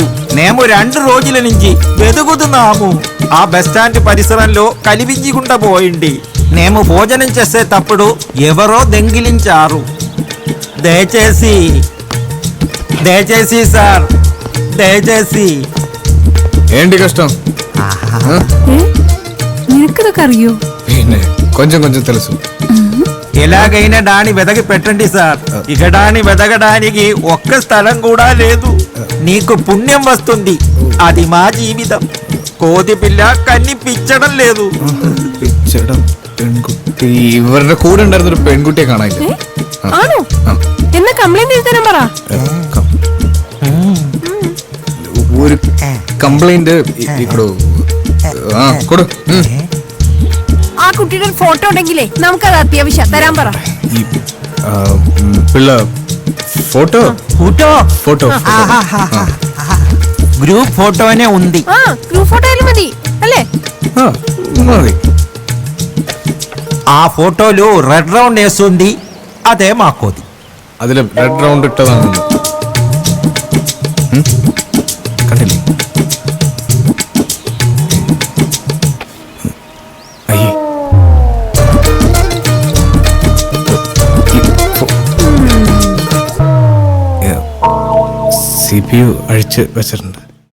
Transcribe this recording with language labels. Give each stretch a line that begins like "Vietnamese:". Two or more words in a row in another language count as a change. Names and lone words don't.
Telugu: మేము 2 రోజుల నుంచి వెతుకుతున్నాము. ఆ బస్ స్టాండ్ పరిసరంలో కనిపించకుండా పోయింది. మేము భోజనం చేసేటప్పుడు ఎవరో దొంగిలించారు. దయచేసి సార్, దయచేసి. ఏంటి కష్టం?
Malayalam: നിനക്കിതൊക്കെ അറിയോ?
Telugu: പിന്നെ కొంచెం తెలుసు. ఎలాగైనా దాన్ని వెదకి పెట్టండి సార్. ఇక దాన్ని వెదగడానికి ఒక్క స్థలం కూడా లేదు. నీకు పుణ్యం వస్తుంది. అది మా జీవితం. కోతి పిల్ల కనిపించడం లేదు.
Malayalam: പെൺകുട്ടി ഇവരുടെ കൂടെ ഉണ്ടായിരുന്ന ഒരു പെൺകുട്ടിയെ കാണാനില്ല. ആണോ? എന്നാ കംപ്ലൈന്റ് എഴുതാനും പറ. ഒരു കംപ്ലൈന്റ് കൊടു. ആ കുട്ടിയുടെ ഫോട്ടോ ഉണ്ടെങ്കിലേ നമുക്കത് അത്യാവശ്യം തരാൻ പറ. പിള്ള ഫോട്ടോ
English: group photo
Telugu: ఉంది.
English: group photo
Malayalam: ആയാലും മതി അല്ലേ? മതി.
Telugu: ఆ ఫోటోలో
English: red round
Telugu: వేస్తుంది. అదే మాకోది.
Malayalam: അതില്
English: red round
Malayalam: ഇട്ടതാണ്. കണ്ടില്ലേ? അയ്യേ, CPU അഴിച്ച് വെച്ചിട്ടുണ്ട്.